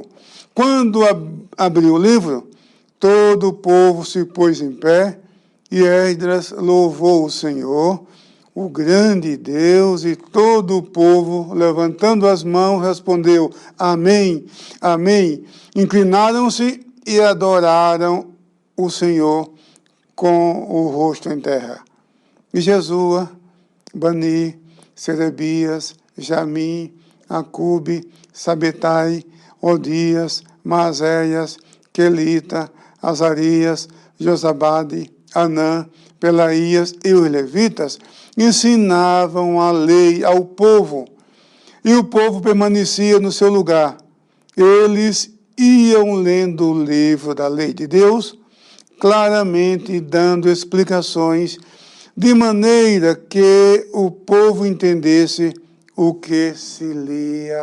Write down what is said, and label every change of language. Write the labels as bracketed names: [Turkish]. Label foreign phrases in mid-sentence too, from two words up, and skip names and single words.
[Portuguese] Quando abriu o livro, todo o povo se pôs em pé, e Esdras louvou o Senhor, o grande Deus, e todo o povo, levantando as mãos, respondeu, Amém, Amém. Inclinaram-se e adoraram o Senhor com o rosto em terra. E Jesua, Bani, Serebias, Jamim, Acube, Sabetai, Odias, Maséias, Quelita, Azarias, Josabade, Anã, Pelaías e os levitas ensinavam a lei ao povo. E o povo permanecia no seu lugar. Eles iam lendo o livro da lei de Deus, claramente dando explicações de maneira que o povo entendesse o que se lia.